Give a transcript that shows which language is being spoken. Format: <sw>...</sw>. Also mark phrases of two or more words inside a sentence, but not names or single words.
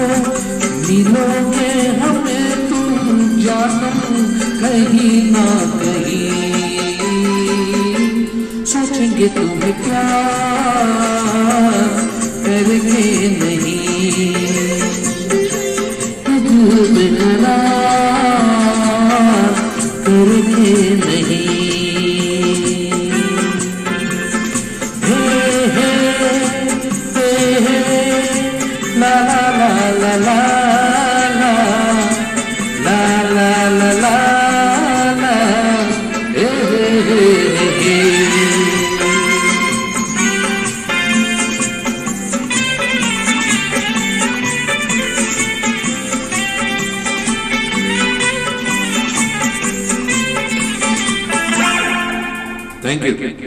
<hi>मिलोगे हमें तुम जानम कहीं ना कहीं, सोचेंगे तुम्हें प्यार करके नहीं। धूप खड़ा करके नहीं। हे हे हे ला ला ला ला ला ला ला ला ला ला हे हे।</hi> <en>Thank you.</en>